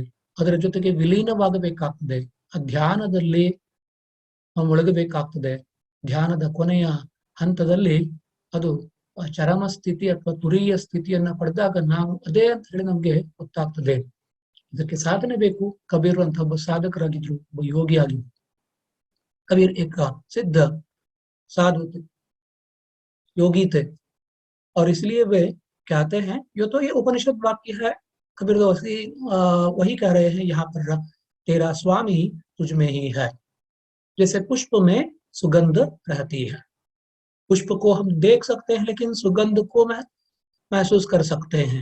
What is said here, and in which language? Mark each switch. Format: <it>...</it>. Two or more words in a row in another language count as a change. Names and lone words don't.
<kn>ಅದರ ಜೊತೆಗೆ ವಿಲೀನವಾಗಬೇಕಾಗ್ತದೆ. ಆ ಧ್ಯಾನದಲ್ಲಿ ನಾವು ಮುಳುಗಬೇಕಾಗ್ತದೆ. ಧ್ಯಾನದ ಕೊನೆಯ ಹಂತದಲ್ಲಿ ಅದು ಚರಮ ಸ್ಥಿತಿ ಅಥವಾ ತುರೀಯ ಸ್ಥಿತಿಯನ್ನ ಪಡೆದಾಗ ನಾವು ಅದೇ ಅಂತ ಹೇಳಿ ನಮ್ಗೆ ಗೊತ್ತಾಗ್ತದೆ. ಇದಕ್ಕೆ ಸಾಧನೆ ಬೇಕು. ಕಬೀರ್ ಅಂತ ಒಬ್ಬ ಸಾಧಕರಾಗಿದ್ರು, ಒಬ್ಬ ಯೋಗಿ ಆಗಿದ್ರು.</kn> <hi>कबीर एक सिद्ध साधु थे, योगी थे, और इसलिए वे कहते हैं, यो तो ये उपनिषद वाक्य है, कबीर तो वही कह रहे हैं यहाँ पर, तेरा स्वामी तुझ में ही है. जैसे पुष्प में सुगंध रहती है, पुष्प को हम देख सकते हैं लेकिन सुगंध को महसूस कर सकते हैं.</hi>